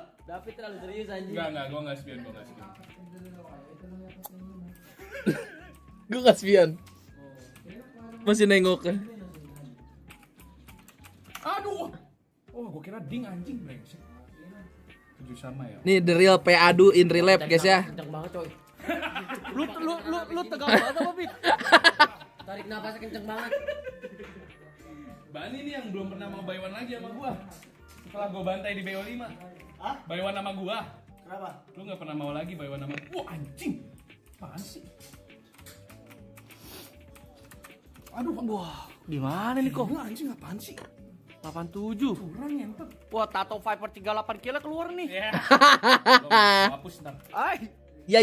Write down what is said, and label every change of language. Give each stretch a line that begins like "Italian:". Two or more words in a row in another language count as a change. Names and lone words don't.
Indonesian: David terlalu serius anjing. Enggak, gue nggak spion. Gue nggak spion. Masih nengok. Aduh. Oh, gue kira ding anjing brengsek. 7 sama ya.
English: Nih the real PAdu in real life guys ya.
Indonesian: Kenceng banget coy. Lu tegang banget apa, Fit? Tarik nafasnya kenceng banget. Bani nih yang belum pernah mau
English: buy one
Indonesian: lagi sama gua. Setelah gua bantai di BO5. Hah?
English: Buy one
Indonesian: sama gua. Kenapa? Lu gak pernah mau lagi
English: buy one
Indonesian: sama gua. Wah, anjing. Apaan sih? Aduh, wah. Gimana nih kok? Anjing apaan sih? 87. Kurang ngentot. Wah, Tato Viper 38 kilo keluar nih. Ya. Hapus ntar. Ay. Ya.